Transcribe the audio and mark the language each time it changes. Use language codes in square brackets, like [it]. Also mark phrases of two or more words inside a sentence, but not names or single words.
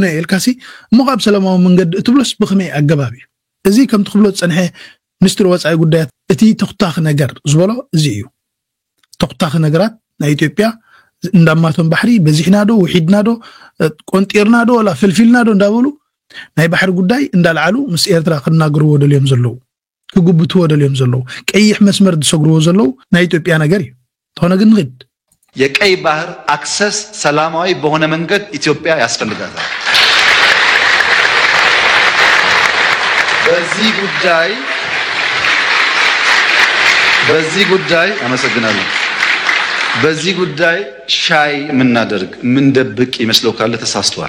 [ti] ኢልካሲ ምኻብ ሰላማዊ መንገዲ እትብሎስ ብኸመይ ኣገባቢ እዚ ከም ትኽብሎ ጸንሐ ሚኒስትር ወጻኢ ጉዳያት እቲ ተኽታኽ ነገር ዝበሎ እዚ እዩ ተኽታኽ ነገራት ናይ ኢትዮጵያ እንዳማቶም ባሕሪ በዚሕናዶ ውሒድናዶ ቆንጢርናዶ ወላ ፍልፊልናዶ እንዳበሉ ናይ ባሕሪ ጉዳይ እንዳልዓሉ ምስ ኤርትራ ክናገርዎ ደልዮም ዘለው ክጉብትዎ ደልዮም ዘለው ቀይሕ መስመር ዝሰግርዎ ዘለው ናይ ኢትዮጵያ ነገር እዩ ተኾነ ግን ንግድ [am] የቀይ ባህር አክሰስ ሰላማዊ በሆነ መንገድ ኢትዮጵያ ያስፈልጋታል በዚህ ጉዳይ አመሰግናለሁ በዚህ ጉዳይ ሻይ ምናደርግ ምንደብቅ ይመስለው ካለ ተሳስተዋል